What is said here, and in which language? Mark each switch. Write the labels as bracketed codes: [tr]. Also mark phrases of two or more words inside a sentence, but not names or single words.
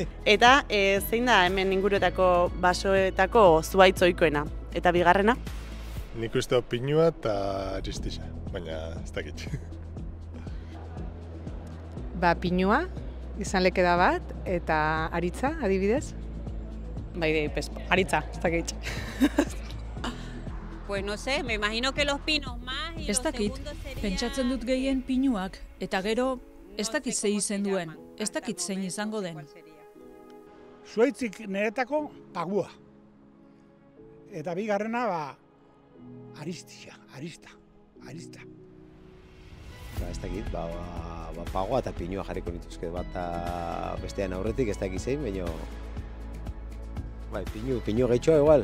[eu] Eta zein da hemen inguruetako basoetako zuhaitz ohikoena? Eta bigarrena? Nik uste dut pinua eta aristisa, baina ez dakit. Pinua, izan leke da bat, eta aritza, adibidez? Aritza, ez dakit. [es] Pues no sé, me imagino que los pinos más y [eu] ez dakit, pentsatzen dut gehien pinuak, eta gero ez dakit ze izen duen, ez dakit zein izango den. Zuhaitzik niretako pagua. Eta bigarrena arista. Ez dakit, pagoa eta pinua jarriko nituzke bat bestean aurretik, ez dakit zein, baina pinu gehitxoa igual.